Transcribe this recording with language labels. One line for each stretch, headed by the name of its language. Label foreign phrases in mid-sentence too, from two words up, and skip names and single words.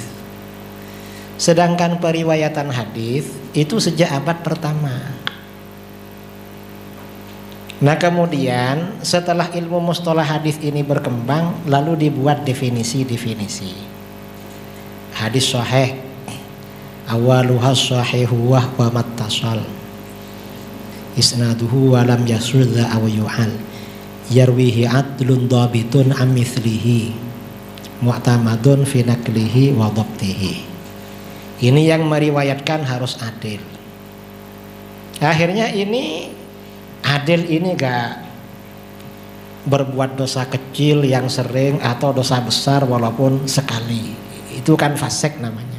Indonesian: Sedangkan periwayatan hadis itu sejak abad pertama. Nah kemudian setelah ilmu mustalah hadis ini berkembang, lalu dibuat definisi-definisi. Hadis sahih,
Arabic: أولها صحيح وما اتصل إسناده ولم يشذ أو يعل يرويه عدل ضابط عن مثله معتمد في نقله وضبطه.
Indonesian: Ini yang meriwayatkan harus adil. Akhirnya ini adil ini gak berbuat dosa kecil yang sering atau dosa besar walaupun sekali. Itu kan fasik namanya.